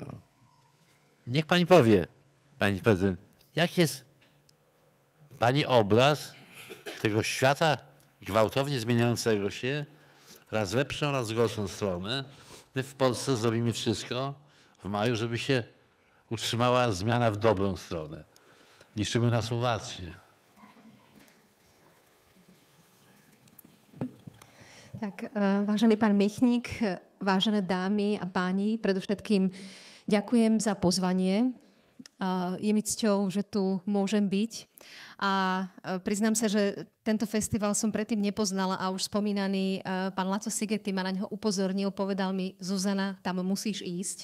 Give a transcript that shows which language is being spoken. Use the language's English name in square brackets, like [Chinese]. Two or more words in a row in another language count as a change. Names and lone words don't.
[Polish] Niech pani powie, pani prezydent, jak jest pani obraz tego świata gwałtownie zmieniającego się, raz w lepszą, raz w gorszą stronę. My w Polsce zrobimy wszystko w maju, żeby się utrzymała zmiana w dobrą stronę. Liczymy na Słowację. [Slovak] Tak, vážený pán Michník, vážené dámy a páni, predovšetkým ďakujem za pozvanie. Je mi cťou, že tu môžem byť. A priznám sa, že tento festival som predtým nepoznala a už spomínaný pán Laco Sigeti ma na neho upozornil, povedal mi, Zuzana, tam musíš ísť.